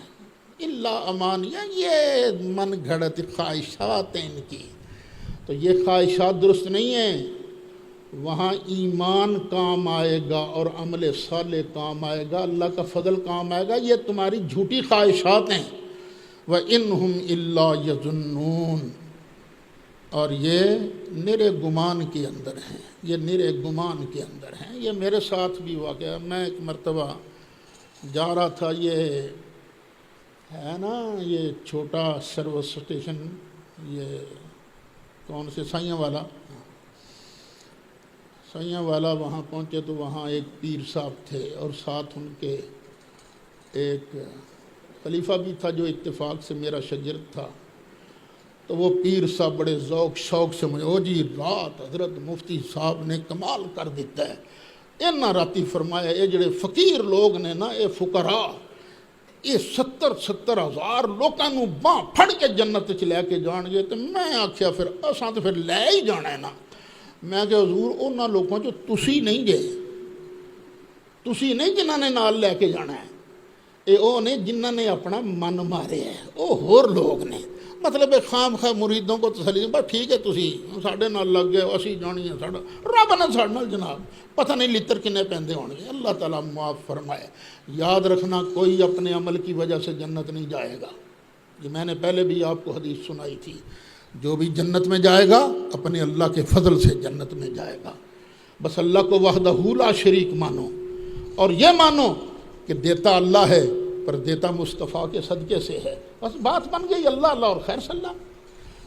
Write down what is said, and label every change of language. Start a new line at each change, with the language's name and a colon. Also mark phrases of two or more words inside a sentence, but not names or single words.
Arabic: الا امانیہ،
Urdu: یہ من گھڑت خواہشات ہیں ان کی، تو یہ خواہشات درست نہیں ہیں۔ وہاں ایمان کام آئے گا اور عمل صالح کام آئے گا، اللہ کا فضل کام آئے گا، یہ تمہاری جھوٹی خواہشات ہیں۔
Arabic: وَإِنْهُمْ إِلَّا يَظُنُّونَ،
Urdu: اور یہ نرے گمان کے اندر ہیں، یہ نرے گمان کے اندر ہیں۔ یہ میرے ساتھ بھی واقعہ، میں ایک مرتبہ جا رہا تھا، یہ ہے نا یہ چھوٹا سروس اسٹیشن، یہ کون سے سائیاں والا، سائیاں والا، وہاں پہنچے تو وہاں ایک پیر صاحب تھے اور ساتھ ان کے ایک خلیفہ بھی تھا جو اتفاق سے میرا شاگرد تھا۔ تو وہ پیر صاحب بڑے ذوق شوق سے مجھے،
Punjabi: او جی رات حضرت مفتی صاحب نے کمال کر دیتا ہے، انہاں راتی فرمایا یہ جڑے فقیر لوگ نے نا، یہ فقراء، یہ 70 ہزار لوگوں نو باں پھڑ کے جنت چ لے کے جان گے۔ تو میں آکھیا پھر اساں تو پھر لے ہی جانا ہے نا۔ میں کہ حضور انہاں لوگوں جو تسی نہیں گئے، تسی نہیں جنہاں نے نال لے کے جانا ہے، اے او نے جنہاں نے اپنا من مارے ہے، او ہور لوگ نے۔
Urdu: مطلب خام خواہ مریدوں کو تسلی،
Punjabi: بس ٹھیک ہے تسی ساڈے نال لگ گئے، اسی جانی ہے، ساڈا رب نے ساڈے نال جناب پتہ نہیں لتر کنے پیندے ہون گے، اللہ تعالیٰ معاف فرمائے۔
Urdu: یاد رکھنا کوئی اپنے عمل کی وجہ سے جنت نہیں جائے گا، یہ میں نے پہلے بھی آپ کو حدیث سنائی تھی، جو بھی جنت میں جائے گا اپنے اللہ کے فضل سے جنت میں جائے گا۔ بس اللہ کو
Arabic: وحدہ لا شریک
Urdu: مانو، اور یہ مانو کہ دیتا اللہ ہے پر دیتا مصطفیٰ کے صدقے سے ہے، بس بات بن گئی، اللہ اللہ اور خیر صلی اللہ۔